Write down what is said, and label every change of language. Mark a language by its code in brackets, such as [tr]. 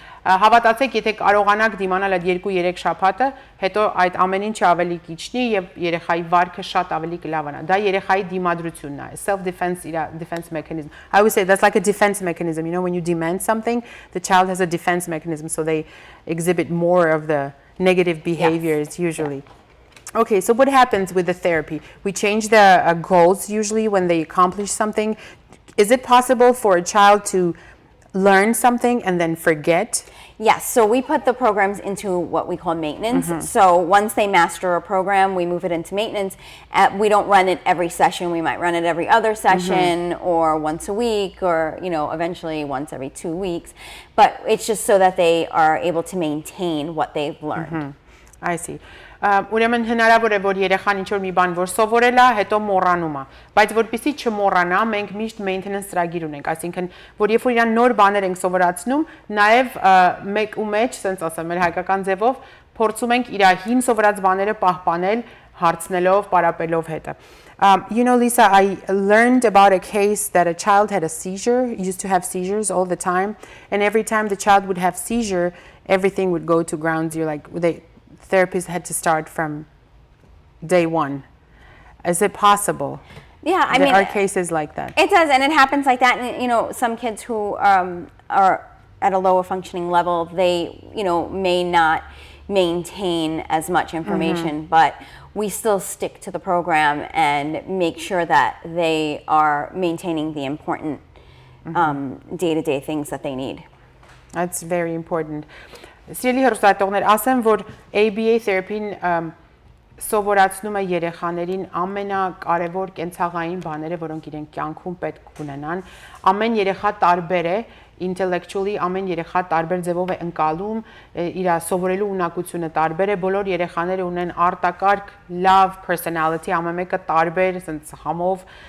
[hy] հավատացեք եթե կարողանաք դիմանալ այդ 2-3 շաբաթը հետո այդ ամեն ինչը ավելի կիչնի եւ երեխայի վարքը շատ ավելի կլավանա դա երեխայի դիմադրությունն է [en] self defense mechanism I would say that's like a defense mechanism you know when you demand something the child has a defense mechanism so they exhibit more of the negative behaviors usually. Okay, so what happens with the therapy? We change the goals usually when they accomplish something. Is it possible for a child to learn something and then forget? Yes, so we put the programs into what we call maintenance. So once they master a program, we move it into maintenance. We don't run it every session. We might run it every other session or once a week or, you know, eventually once every 2 weeks. But it's just so that they are able to maintain what they've learned. I see. [hy] Ուրեմն հնարավոր է որ երեխան ինչ որ մի բան որ սովորել է, հետո մոռանում է, բայց որպեսզի չմոռանա, մենք միշտ maintenance ծրագիր ունենք, այսինքն որ երբ որ իրան նոր բաներ ենք սովորացնում, նաև մեկ ու մեջ, ասենց ասեմ, մեր հայկական ձևով փորձում ենք իր հին սովորած բաները պահպանել, հարցնելով, պարապելով հետը. [en] You know, Lisa, I learned about a case that a child had a seizure, used to have seizures all the time, and every time the child would have seizure, everything would go to ground zero, like therapists had to start from day one. Is it possible? Yeah, I there mean, are cases like that. It does, and it happens like that. And you know, some kids who are at a lower functioning level, they may not maintain as much information, but we still stick to the program and make sure that they are maintaining the important day-to-day things that they need. That's very important. [hy] Սիրելի հեռուստատողներ, ասեմ, որ ABA therapy-ն սովորացնում է երեխաներին ամենակարևոր կենցաղային բաները, որոնք իրենք կյանքում պետք ունենան։ Ամեն երեխա տարբեր է, intellectually ամեն երեխա տարբեր ձևով է ընկալում, իր սովորելու ունակությունը տարբեր է, բոլոր երեխաները ունեն արտակարգ լավ personality, ամեն մեկը տարբեր, ասենց համով,